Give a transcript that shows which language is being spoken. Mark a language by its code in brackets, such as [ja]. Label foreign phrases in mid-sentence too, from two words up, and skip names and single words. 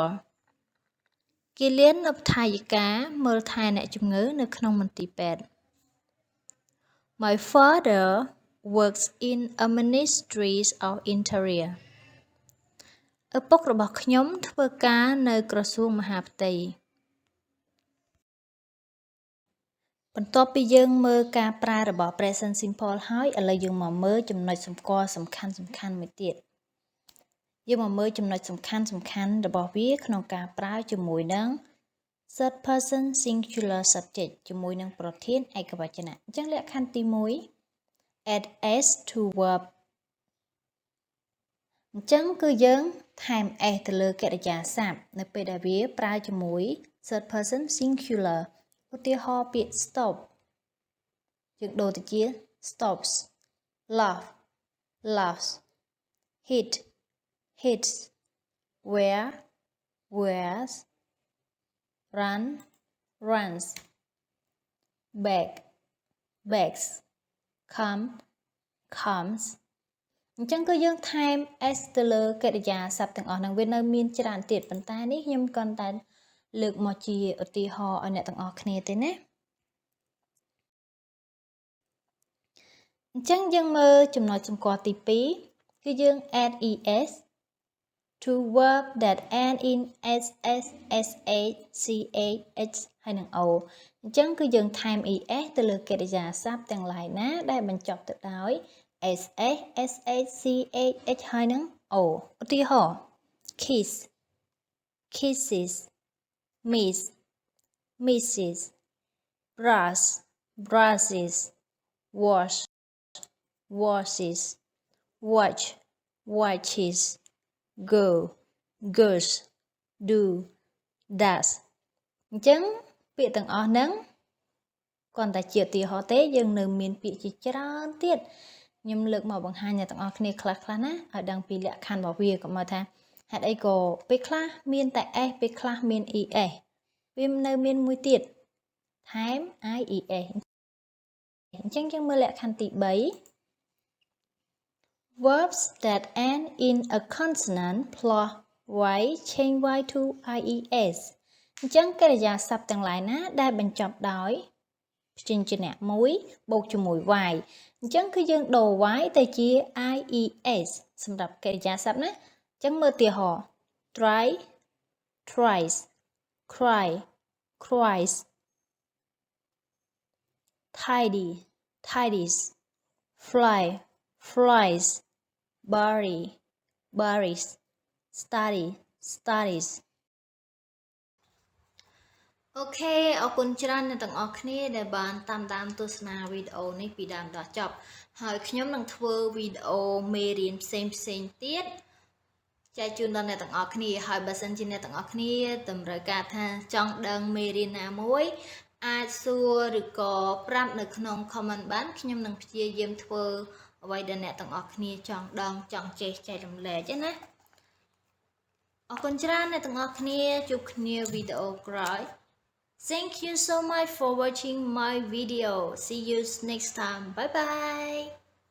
[km] គិលានុបដ្ឋាយិកាមើលថែអ្នកជំងឺនៅក្នុងមន្ទីរពេទ្យ [en] My father works in a ministry of interior. [km] ឪពុករបស់ខ្ញុំធ្វើការនៅក្រសួងមហាផ្ទៃ បន្ទាប់ពីយើងមើលការប្រើរបស់ [en] present simple [km] ហើយឥឡូវយើងមកមើលចំណុចសម្គាល់សំខាន់មួយទៀត យើងមកមើលចំណុចសំខាន់របស់វាក្នុងការប្រើជាមួយនឹង [en] third person singular subject [km] ជាមួយនឹងប្រធានឯកវចនៈ អញ្ចឹងលក្ខខណ្ឌទី1 [en] add s to verb [km] អញ្ចឹងគឺយើងថែម s ទៅលើកិរិយាសព្ទនៅពេលដែលវាប្រើជាមួយ [en] third person singular [km] ឧទាហរណ៍ពាក្យ [en] stop [km] យើងដូរទៅជា [en] stops laugh laughs hit hits wear wears run runs beg begs come comes [km] អញ្ចឹងគឺយើងថែម s ទៅលើកិរិយាសព្ទទាំងអស់ហ្នឹងវានៅមានច្រើនទៀតប៉ុន្តែនេះខ្ញុំគ្រាន់តែលើកមកជាឧទាហរណ៍ឲ្យអ្នកទាំងអស់គ្នាទេណា អញ្ចឹងយើងមើលចំណុចសម្គាល់ទី2គឺយើង [en] add es to verb that end in ss sh ch [km] ហើយនឹង o អញ្ចឹងគឺយើងថែម es ទៅ លើកិរិយាសព្ទទាំងឡាយណាដែលបញ្ចប់ទៅដោយ ss sh ch ហើយនឹង o ឧទាហរណ៍ [en] kiss kisses miss misses brush brushes wash washes watch watches go goes do does [km] អញ្ចឹងពាក្យទាំងអស់ ហ្នឹងគ្រាន់តែជាឧទាហរណ៍ទេយើងនៅមានពាក្យជាច្រើនទៀតខ្ញុំលើកមកបង្ហាញអ្នកទាំងអស់គ្នាខ្លះៗណាឲ្យដឹងពីលក្ខខណ្ឌរបស់វាកុំមកថាហេតុអីក៏ពេលខ្លះមានតែ s ពេលខ្លះមាន es វានៅមានមួយទៀតថែម ies អញ្ចឹងយើងមើលលក្ខខណ្ឌទី3 [en] verbs that end in a consonant plus y change y to ies [km] អញ្ចឹងកិរិយាសព្ទទាំងឡាយណាដែលបញ្ចប់ដោយព្យញ្ជនៈមួយបូកជាមួយ y អញ្ចឹងគឺយើងដូរ y ទៅជា ies សម្រាប់កិរិយាសព្ទណាអញ្ចឹងមើលឧទាហរណ៍ [en] try tries cry cries tidy tidies fly flies bury buries study studies [km] អូខេអរគុណច្រើនអ្នកទាំងអស់គ្នាដែលបានតាមទស្សនាវីដេអូនេះពីដើមដល់ចប់ ហើយខ្ញុំនឹងធ្វើវីដេអូមេរៀនផ្សេងទៀតចែកជូនដល់អ្នកទាំងអស់គ្នាហើយបើសិនជាអ្នកទាំងអស់គ្នាតម្រូវការថាចង់ដឹងមេរៀនណាមួយអាចសួរឬក៏ប្រាប់នៅក្នុង comment បានខ្ញុំនឹងព្យាយាមធ្វើអ្វីដែលអ្នកទាំងអស់គ្នាចង់ដឹងចង់ចេះចែករំលែកណាអរគុណច្រើនអ្នកទាំងអស់គ្នាជួបគ្នាវីដេអូក្រោយ [en] Thank you so much for watching my video. See you next time. Bye bye.